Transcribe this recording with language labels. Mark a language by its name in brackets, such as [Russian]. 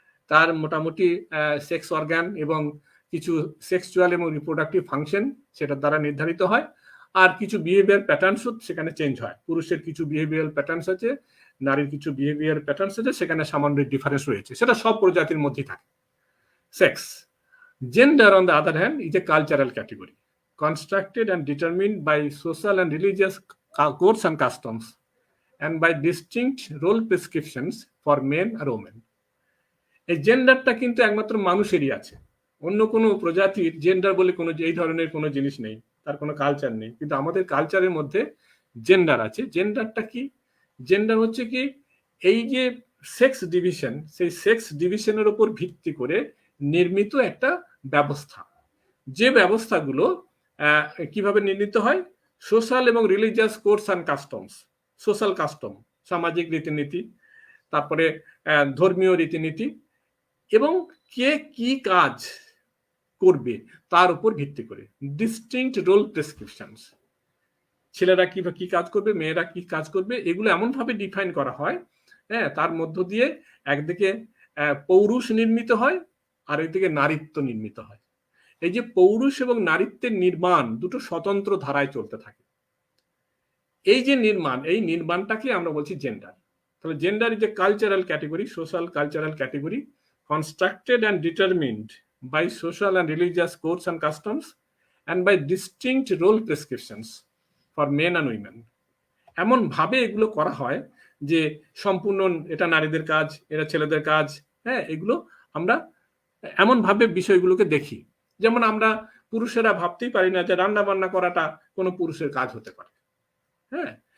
[Bangla] তার মোটামুটি sex organ এবং কিছু সেক্সুয়াল এবং রিপ্রোডাক্টিভ ফাংশন সেটার দ্বারা নির্ধারিত হয়। আর কিছু বিহেভিয়ার প্যাটার্নস সেখানে চেঞ্জ হয়। পুরুষের কিছু বিহেভিয়ার প্যাটার্নস আছে, নারীর কিছু বিহেভিয়ার প্যাটার্নস আছে, সেখানে সামান্য ডিফারেন্স রয়েছে, সেটা সব প্রজাতির মধ্যেই থাকে। [English] Sex gender on the other hand is a cultural category constructed and determined by social and religious codes and customs and by distinct role prescriptions for men or women. [Bangla] এই জেন্ডারটা কিন্তু একমাত্র মানুষেরই আছে, অন্য কোনো প্রজাতির জেন্ডার বলে কোনো এই ধরনের কোনো জিনিস নেই, তার কোনো কালচার নেই। কিন্তু আমাদের কালচারের মধ্যে জেন্ডার আছে। জেন্ডারটা কি? জেন্ডার হচ্ছে কি এই যে সেক্স ডিভিশন, সেই সেক্স ডিভিশনের উপর ভিত্তি করে নির্মিত একটা ব্যবস্থা, যে ব্যবস্থাগুলো কিভাবে নির্মিত হয়? সোশ্যাল এবং religious codes and customs, social custom সামাজিক রীতিনীতি, তারপরে ধর্মীয় রীতিনীতি, এবং কে কি কাজ করবে তার উপর ভিত্তি করে ডিস্টিংক্ট রোল প্রেসক্রিপশনস, ছেলেরা কি কাজ করবে, মেয়েরা কি কাজ করবে, এগুলো এমন ভাবে ডিফাইন করা হয়, হ্যাঁ, তার মধ্য দিয়ে একদিকে পৌরুষ নির্মিত হয় আর একদিকে নারীত্ব নির্মিত হয়। এই যে পৌরুষ এবং নারীত্বের নির্মাণ দুটো স্বতন্ত্র ধারায় চলতে থাকে। এই যে নির্মাণ, এই নির্মাণটাকে আমরা বলছি জেন্ডার। [English] তাহলে gender is a cultural category, social cultural category constructed and determined by social and religious codes and customs and by distinct role prescriptions for men and women. [Bangla] এমন ভাবে এগুলো করা হয় যে সম্পূর্ণ এটা নারীদের কাজ, এটা ছেলেদের কাজ, হ্যাঁ, এগুলো আমরা এমন ভাবে বিষয়গুলোকে দেখি। যেমন আমরা পুরুষেরা ভাবতেই পারি না যে রান্না বান্না করাটা কোনো পুরুষের কাজ হতে পারে, হ্যাঁ।